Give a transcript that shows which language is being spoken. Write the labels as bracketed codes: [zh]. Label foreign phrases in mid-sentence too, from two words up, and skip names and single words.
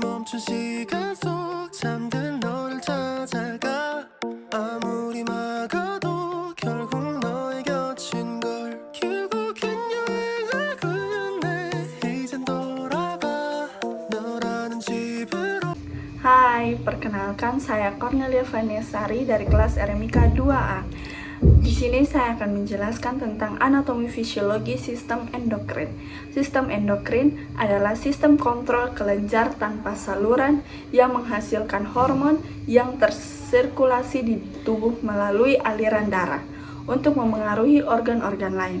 [ko] 멈춘 시간 속 잠든 너를 찾아가 아무리 막아도 결국 너의 곁인 걸 결국엔 여행을 끝내 이젠 돌아가 너라는 집으로. [id] Hai, perkenalkan saya Cornelia Vanessari dari kelas RMIK 2A. Di sini saya akan menjelaskan tentang anatomi fisiologi sistem endokrin. Sistem endokrin adalah sistem kontrol kelenjar tanpa saluran yang menghasilkan hormon yang tersirkulasi di tubuh melalui aliran darah untuk memengaruhi organ-organ lain.